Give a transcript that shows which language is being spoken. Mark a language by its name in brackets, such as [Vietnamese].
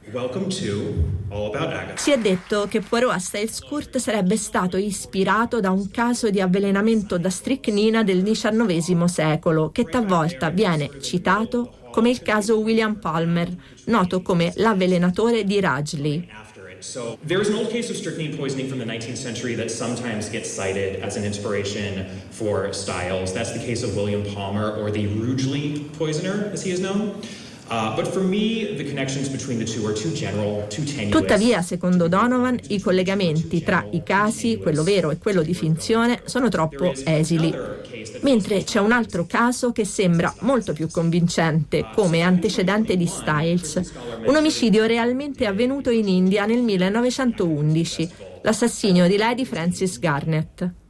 [English] Welcome to All About Agatha. [Italian] Si è detto che Poirot a Styles Court sarebbe stato ispirato da un caso di avvelenamento da stricnina del XIX secolo, che talvolta viene citato come il caso William Palmer, noto come l'avvelenatore di Rudgley. [English] So there is an old case of strychnine poisoning from the 19th century that sometimes gets cited as an inspiration for Styles. That's the case of William Palmer, or the Rudgley poisoner, as he is known. But for me, the connections between the two are too general, too tenuous. [Italian] Tuttavia, secondo Donovan, i collegamenti tra i casi, quello vero e quello di finzione, sono troppo esili. Mentre c'è un altro caso che sembra molto più convincente come antecedente di Styles, un omicidio realmente avvenuto in India nel 1911, l'assassinio di Lady Frances Garnett.